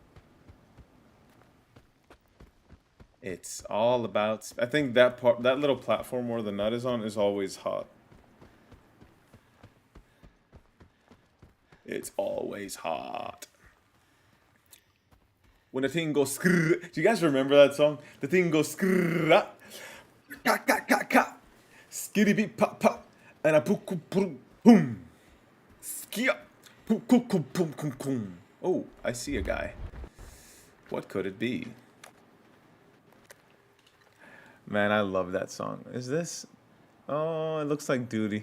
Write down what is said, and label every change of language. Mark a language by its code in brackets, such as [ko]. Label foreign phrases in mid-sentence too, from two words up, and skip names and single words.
[en] It's all about... I think that part, that little platform where the nut is on is always hot. It's always hot. When the thing goes skrrr. Do you guys remember that song? The thing goes skrrr. Ka ka ka ka. Skitty beep pop pop. And a poo boom. Skia. Poo boom boom boom. Oh, I see a guy. What could it be? Man, I love that song. Is this? Oh, it looks like Duty.